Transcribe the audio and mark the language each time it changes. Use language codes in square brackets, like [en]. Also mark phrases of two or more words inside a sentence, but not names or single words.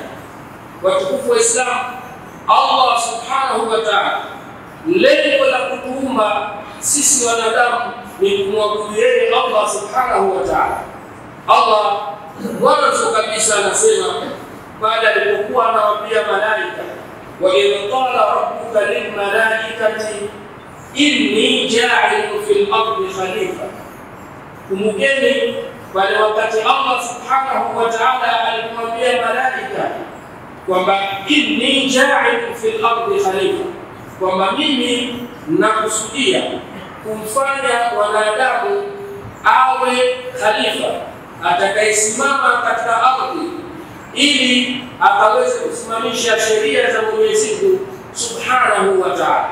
[sw] Watukufu wa Islam, [ar] الله سبحانه وتعالى, [sw] lengo la kutuumba sisi wanadamu ni kumwabudu yeye [ar] الله سبحانه وتعالى. [sw] Allah mwanzo kabisa anasema baada alipokuwa anawaambia malaika: [ar] وإذ قال ربك للملائكة إني جاعل في الأرض خليفة. [sw] Kumukeni pale wakati [ar] الله سبحانه وتعالى [sw] alimwambia malaika kwamba [ar] إني جاعل في الأرض خليفة, [sw] kwamba mimi nakusudia kumfanya wanadamu awe khalifa atakayesimama katika ardhi ili akaweze kusimamisha sheria za Mwenyezi Mungu [ar] سبحانه وتعالى.